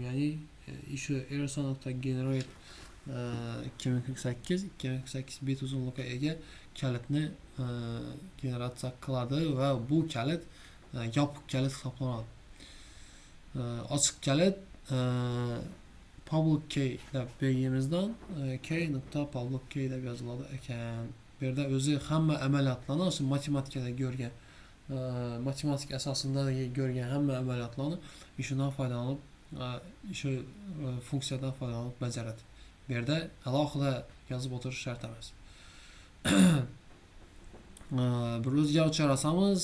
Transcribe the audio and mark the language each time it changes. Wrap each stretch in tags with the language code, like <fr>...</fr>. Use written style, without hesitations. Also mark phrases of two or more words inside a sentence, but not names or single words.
<uz>Ya'ni shu RSA.generate 2048 bit uzunluğa ega kalitni generatsiya qiladi va bu kalit yopiq kalit hisoblanadi. Ochiq kalit</uz> <en>public key</en> <uz>deb belgimizdan</uz> <en>key.public key</en> <uz>deb yoziladi ekan. Bu yerda o'zi hamma amaliyotlarni o'sha matematikada ko'rgan, matematik asosida ko'rgan hamma amaliyotlarni shundan foydalanib, shu funksiyadan foydalanib bajaradi. Bu yerda alohida yozib o'tirish shart emas. Bir o'zgaruvchi yaratamiz.</uz>